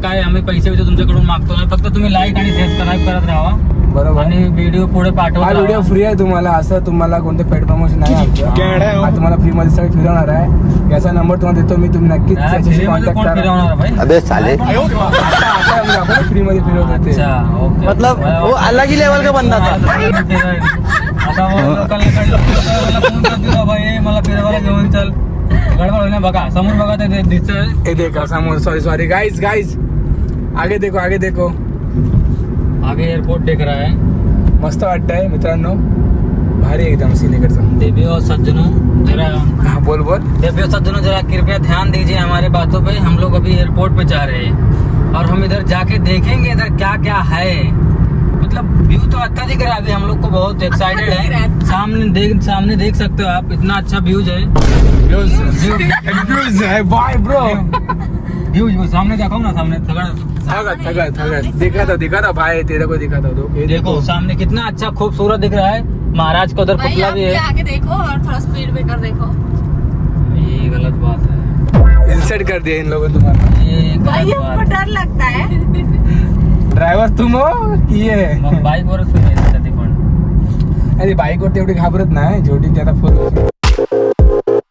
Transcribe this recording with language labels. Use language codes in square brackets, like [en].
[mr] काय आम्ही पैसे तुमच्याकडून मागतो नाही. फक्त तुम्ही लाईक आणि सबस्क्राईब करत राहा. बरोबर. आणि व्हिडिओ पुढे पाठवा. हा व्हिडिओ फ्री आहे तुम्हाला. असं तुम्हाला कोणतं पेड प्रमोशन नाही आमचं. हा तुम्हाला फ्री मध्ये सगळं फिरवणार आहे. याचा नंबर तुम्हाला देतो मी. तुम्ही नक्कीच त्याच्याशी कॉन्टॅक्ट कोण करा. फिरवणार भाई? [hi] अबे साले [mr] आपण फ्री मध्ये फिरवतो ते. [hi] अच्छा ओके. मतलब वो अलग ही लेवल का बंदा था. [mr] आता लोकांना कळलं फोन करतो भाई मला फिरवायला घेऊन चल. गडबड होईल ना. बघा समोर बघा ते दिसतंय. हे देखा समोर. [hi] सॉरी गाइस आगे देखो. आगे एयरपोर्ट दिख रहा है. [mr] मस्त वाटतंय मित्रांनो. भारी एकदम सीन इकडचा. [hi] देवियों और सज्जनों जरा [mr] हा बोल. [hi] देवियों और सज्जनों जरा कृपया ध्यान दीजिए हमारे बातों पे. हम लोग अभी एयरपोर्ट पे जा रहे हैं और हम इधर जाके देखेंगे इधर क्या क्या है. मतलब व्यू तो अच्छा दिख रहा है. अभी हम लोग को बहुत एक्साइटेड है. सामने देख सकते हो आप. इतना अच्छा व्यूज है. व्यूज है बाय ब्रो. व्यूज सामने दिखाओ ना. सामने थगत दिखा था भाई. तेरे को दिखा था. देखो सामने कितना अच्छा खूबसूरत दिख रहा है. महाराज का उधर पुतला भी है. आगे देखो और थोड़ा स्पीड ब्रेकर देखो. ये गलत बात है. इंसल्ट कर दिया इन लोगों ने तुम्हारा. ये गलत बात है. डर लगता है. ड्रायव्हर तुम हो की ये? [mr] मग बाईकवरच फिरायचं कधी पण. अरे बाईकवर तेवढी घाबरत नाही. जेवढी ते आता फुल.